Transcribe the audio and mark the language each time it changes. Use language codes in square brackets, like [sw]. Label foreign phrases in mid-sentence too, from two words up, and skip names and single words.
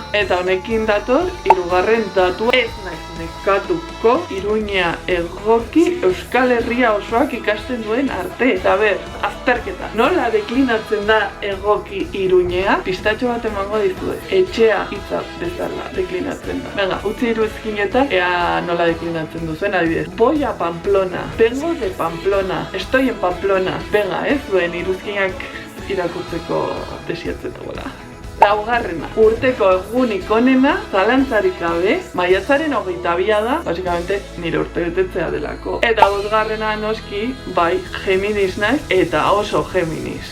[eu] Eta honekin dator, hirugarren datu ez naiz nekatuko Iruña egoki Euskal Herria osoak ikasten duen arte. Eta ber, azterketa, nola deklinatzen da egoki Iruñea? Pistatxo bat emango dizuet. Etxea hitza bezala deklinatzen da. Venga, utzi iruzkinetan, ea nola deklinatzen duzuen, adibidez. [es] Voy a Pamplona, vengo de Pamplona, estoy en Pamplona. [eu] Venga, ez duen iruzkinak irakurtzeko desiatzen dagoela. Laugarrena, urteko egunik onena, zalantzarik gabe, maiatzaren 22 da, basikamente nire urte betetzea delako. Eta bosgarrena noski, bai, Geminis naiz, eta oso Geminis.